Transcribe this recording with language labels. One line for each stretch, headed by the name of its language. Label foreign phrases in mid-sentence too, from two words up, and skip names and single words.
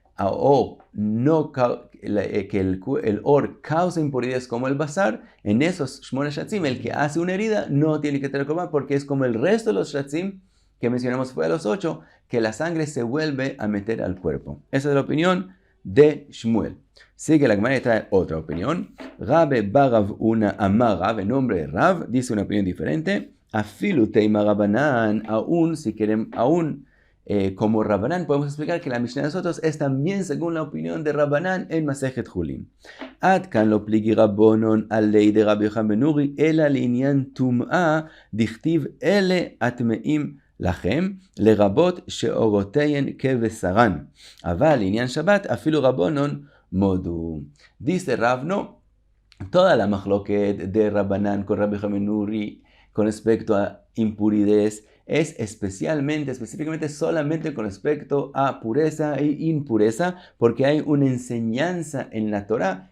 Spanish: el or causa impurezas como el basar, en esos
Hebrew: שמונה שרצים,
Spanish: el que hace una herida no tiene que tener korban porque es como el resto de los Shatzim que mencionamos fue a los 8, que la sangre se vuelve a meter al cuerpo. Esa es la opinión de Shmuel. Sigue la Gemara y trae otra opinión. Rabbe Barav una
Aramaic: אמר רב,
Spanish: en nombre de Rav, dice una opinión diferente.
Aramaic: אפילו תימא רבנן,
Spanish: aún si quieren, como Rabbanán, podemos explicar que la Mishnah de nosotros es también según la opinión de Rabbanán en
Hebrew: מסכת חולין.
Aramaic: עד כאן לא פליגי רבנן עליה דרבי יוחנן בן נורי אלא לענין טומאה דכתיב אלה הטמאים לכם לרבות שעורותיהן כבשרן. אבל לענין שבת אפילו רבנן מודו.
Spanish: Dice Rav, no, toda la machloket de Rabbanán con Rabbi Yochanan ben Nuri con respecto a impuridades es específicamente solamente con respecto a pureza e impureza, porque hay una enseñanza en la Torah